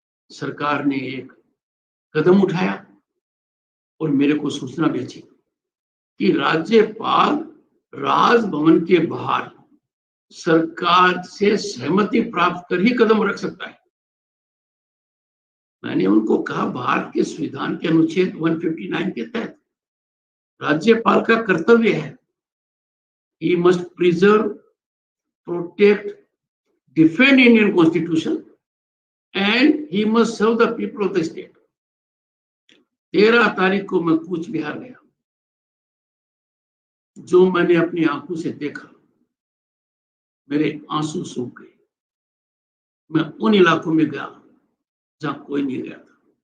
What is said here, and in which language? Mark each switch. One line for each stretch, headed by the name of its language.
Hindi: सरकार ने एक कदम उठाया और मेरे को सूचना भेजी कि राज्यपाल राजभवन के बाहर सरकार से सहमति प्राप्त कर ही कदम रख सकता है। मैंने उनको कहा भारत के संविधान के अनुच्छेद 159 के तहत राज्यपाल का कर्तव्य है,
English: he must preserve, protect, defend Indian Constitution and he must serve the people of the state।
Hindi: 13 तारीख को मैं कूच बिहार गया। जो मैंने अपनी आंखों से देखा, मेरे आंसू सूख गए। मैं उन इलाकों में गया जहां कोई नहीं गया था।